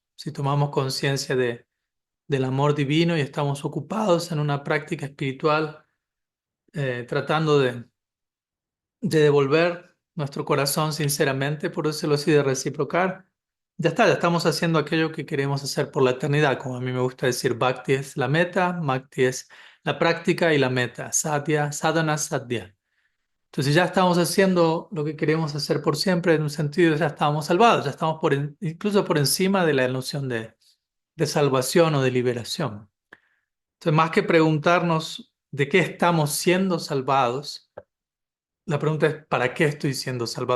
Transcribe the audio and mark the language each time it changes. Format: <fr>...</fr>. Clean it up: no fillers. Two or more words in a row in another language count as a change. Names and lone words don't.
<es>Si tomamos conciencia del amor divino y estamos ocupados en una práctica espiritual, tratando de devolver nuestro corazón sinceramente, por decirlo así, de reciprocar, ya está, ya estamos haciendo aquello que queremos hacer por la eternidad. Como a mí me gusta decir, Bhakti es la meta, Bhakti es la práctica y la meta,</es> <sa>Sadhya, sadhana, sadhya.</sa> <es>Entonces ya estamos haciendo lo que queremos hacer por siempre, en un sentido ya estamos salvados, ya estamos incluso por encima de la noción de salvación o de liberación. Entonces, más que preguntarnos de qué estamos siendo salvados, la pregunta es, ¿para qué estoy siendo salvado?</es>